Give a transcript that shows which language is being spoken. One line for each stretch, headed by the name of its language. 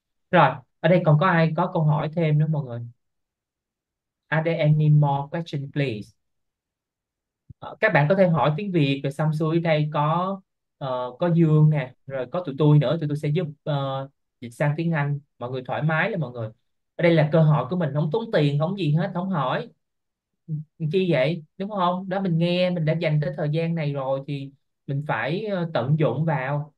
Vietnamese: Rồi, ở đây còn có ai có câu hỏi thêm nữa mọi người?
English: Are there any more question please?
Vietnamese: Các bạn có thể hỏi tiếng Việt rồi xong xuôi đây có Dương nè, rồi có tụi tôi sẽ giúp dịch sang tiếng Anh. Mọi người thoải mái là mọi người. Ở đây là cơ hội của mình, không tốn tiền, không gì hết, không hỏi. Chi vậy, đúng không? Đó mình nghe, mình đã dành tới thời gian này rồi thì mình phải tận dụng vào.